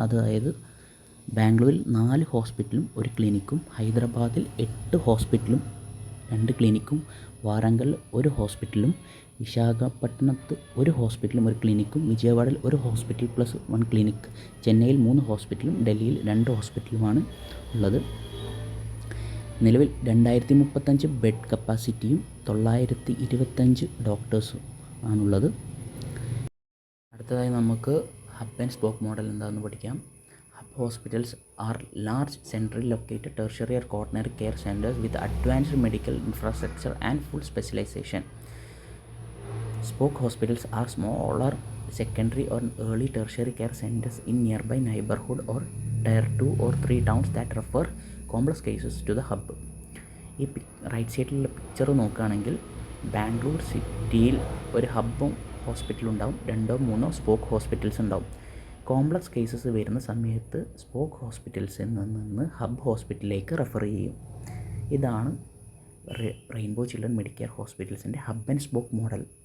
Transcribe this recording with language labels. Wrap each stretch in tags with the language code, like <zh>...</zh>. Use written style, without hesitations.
<ml>അതായത് ബാംഗ്ലൂരിൽ 4 ഹോസ്പിറ്റലും 1 ക്ലിനിക്കും, ഹൈദരാബാദിൽ 8 ഹോസ്പിറ്റലും 2 ക്ലിനിക്കും, വാറങ്കൽ 1 ഹോസ്പിറ്റലും, വിശാഖപട്ടണത്ത് 1 ഹോസ്പിറ്റലും 1 ക്ലിനിക്കും, വിജയവാഡയിൽ 1 ഹോസ്പിറ്റൽ പ്ലസ് 1 ക്ലിനിക്, ചെന്നൈയിൽ 3 ഹോസ്പിറ്റലും ഡൽഹിയിൽ 2 ഹോസ്പിറ്റലുമാണ് ഉള്ളത്. നിലവിൽ 2035 ബെഡ് കപ്പാസിറ്റിയും 925 ഡോക്ടേഴ്സും ആണുള്ളത്. അടുത്തതായി നമുക്ക് ഹബ് ആൻഡ് സ്പോക്ക് മോഡൽ എന്താണെന്ന് പഠിക്കാം.</ml> <en>Hub hospitals are large centrally located tertiary or quaternary care centers with advanced medical infrastructure and full specialization. Spoke hospitals are smaller secondary or early tertiary care centers in nearby neighborhood or tier 2 or 3 towns that refer complex cases to the hub.</en> <ml>ഈ right സൈഡിലുള്ള picture നോക്കുകയാണെങ്കിൽ ബാംഗ്ലൂർ സിറ്റിയിൽ ഒരു ഹബ്ബും ഹോസ്പിറ്റലും ഉണ്ടാവും, 2-3 spoke hospitals ഉണ്ടാവും. Complex cases വരുന്ന സമയത്ത് സ്പോക്ക് ഹോസ്പിറ്റൽസിൽ നിന്ന് ഹബ് ഹോസ്പിറ്റലിലേക്ക് റെഫർ ചെയ്യും. ഇതാണ് rainbow children Medicare ഹോസ്പിറ്റൽസിൻ്റെ hub and spoke model.</ml>